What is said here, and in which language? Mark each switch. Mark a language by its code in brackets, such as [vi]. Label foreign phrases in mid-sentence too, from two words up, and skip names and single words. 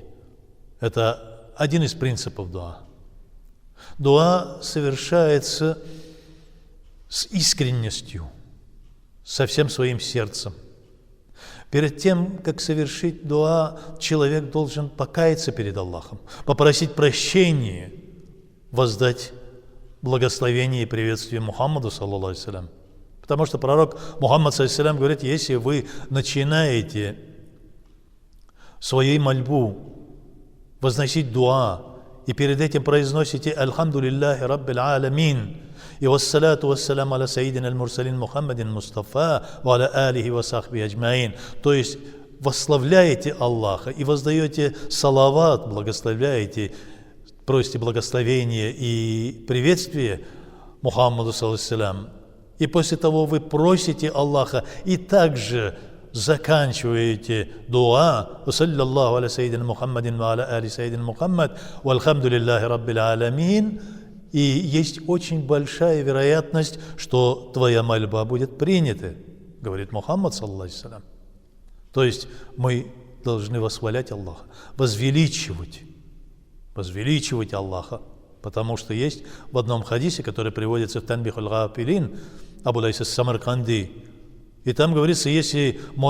[ru] Это один из принципов дуа. Дуа совершается с искренностью, со всем своим сердцем. Перед тем, как совершить дуа, человек должен покаяться перед Аллахом, попросить прощения, воздать благословение и приветствие Мухаммаду, [ar] صلى الله عليه وسلم. [ru] Потому что пророк Мухаммад, [ar] صلى الله عليه وسلم, [ru] говорит: если вы начинаете свою мольбу возносить дуа, и перед этим произносите [ar] «الحمد لله رب العالمين» [ru] и [ar] «والصلاة والسلام على سيدنا المرسلين محمد مصطفى وعلى آله وصحبه أجمعين», [ru] то есть восславляете Аллаха и воздаете салават, благословляете, просите благословения и приветствие Мухаммаду, [ar] صلى الله عليه وسلم. [ru] И после того вы просите Аллаха и также заканчиваете дуа [ar] «صلى الله على سيدنا محمد وعلى آل سيدنا محمد والحمد لله رب العالمين», [ru] и есть очень большая вероятность, что твоя мольба будет принята, говорит Мухаммад, [ar] صلى الله عليه وسلم. [ru] То есть мы должны восхвалять Аллаха, возвеличивать Аллаха, потому что есть в одном хадисе, который приводится в Танбихуль Гафилин, Абу Лайс ас-Самарканди, и там говорится, если